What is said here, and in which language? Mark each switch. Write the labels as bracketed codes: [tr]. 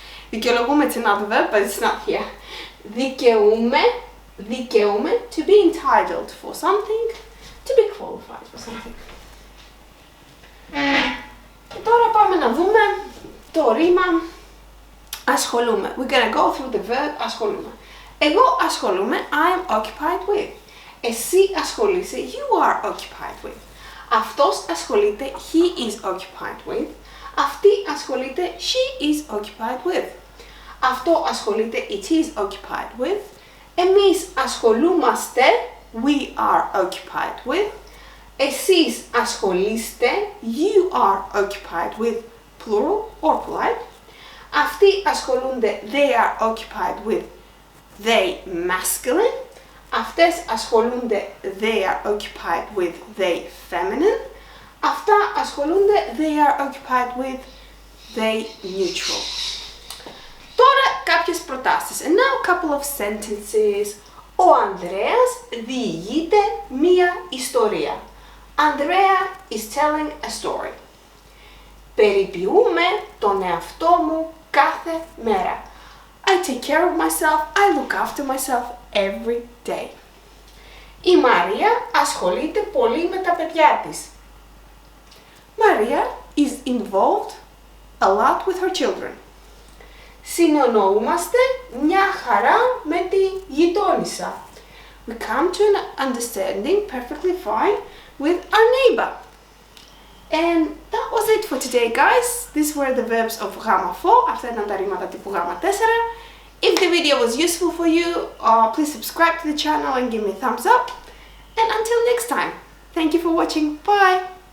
[el] Δικαιολογούμε, [en] it's another verb, but it's not here. [el] Δικαιούμε, δικαιούμε, [en] to be entitled for something, to be qualified for something. [el] Και τώρα πάμε να δούμε το ρήμα ασχολούμαι. [en] We're gonna go through the verb ασχολούμαι. [el] Εγώ ασχολούμαι, [en] I'm occupied with. [el] Εσύ ασχολείσαι, [en] you are occupied with. [el] Αυτός ασχολείται, [en] he is occupied with. [el] Αυτή ασχολείται, [en] she is occupied with. [el] Αυτό ασχολείται, [en] it is occupied with. [el] Εμείς ασχολούμαστε, [en] we are occupied with. [el] Εσείς ασχολείστε, [en] you are occupied with, plural or polite. [el] Αυτοί ασχολούνται, [en] they are occupied with, they masculine. [el] Αυτές ασχολούνται, [en] they are occupied with, they feminine. [el] Αυτά ασχολούνται, [en] they are occupied with, they neutral. [el] Τώρα κάποιες προτάσεις. [en] And now a couple of sentences. [el] Ο Ανδρέας διηγείται μία ιστορία. [en] Andrea is telling a story. [el] Περιποιούμε τον εαυτό μου κάθε μέρα. [en] I take care of myself, I look after myself every day. [el] Η Μαρία ασχολείται πολύ με τα παιδιά της. [en] Maria is involved a lot with her children. [el] Συνεννοούμαστε μια χαρά με τη γειτόνισσα. [en] We come to an understanding perfectly fine with our neighbor. And that was it for today, guys. These were the verbs of γ4. [el] Αυτά ήταν τα ρήματα τύπου γ4. [en] If the video was useful for you, please subscribe to the channel and give me a thumbs up. And until next time, thank you for watching. Bye!